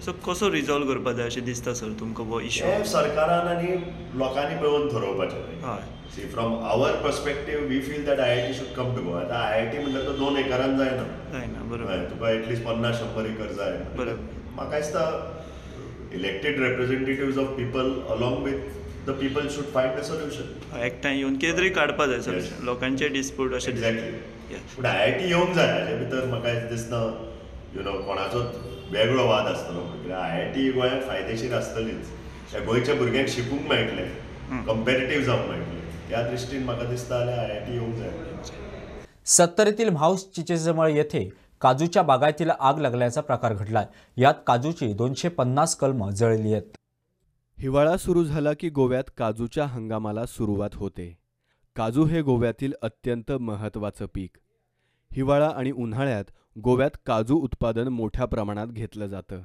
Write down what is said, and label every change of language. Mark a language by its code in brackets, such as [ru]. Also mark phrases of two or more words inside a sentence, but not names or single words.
[kok] सो कसो रिजॉल्व करपाक जाय अशें दिसता सर तुमकां हो इश्यू? हें सरकारान आनी लोकांनी मेळून थारोवपाचें. हय, [en] see from our perspective we feel that IIT should come to Goa. [kok] आतां IIT म्हणटा तो 2 एकरान जायना. बरोबर. तुका एटलीस्ट 50-100 एकर जाय. बरोबर. म्हाका दिसता [en] elected representatives of people along with the people should find a solution. [kok] एकठांय येवन कितें तरी काडपाक जाय सर, लोकांचे डिस्प्यूट अशें. एक्झॅक्टली. पूण IIT येवंक जाय. हाजे भितर म्हाका दिसना कोणाचो वेगळो वाद आसतलो. IIT गोंयांत फायदेशीर आसतलीच. त्या गोंयच्या भुरग्यांक शिकूंक मेळटलें, कंपेरेटिव्ह जावंक मेळटलें. त्या दृश्टीन म्हाका दिसता जाल्यार IIT येवंक जाय. [mr] सत्तरीतील म्हाऊस चिचेजवळ येथे काजूच्या बागायतीला आग लागल्याचा प्रकार घडलाय. यात काजूची 250 कलमं जळली आहेत. हिवाळा सुरू झाला की गोव्यात काजूच्या हंगामाला सुरुवात होते. काजू हे गोव्यातील अत्यंत महत्त्वाचं पीक. हिवाळा आणि उन्हाळ्यात गोव्यात काजू उत्पादन मोठ्या प्रमाणात घेतलं जातं.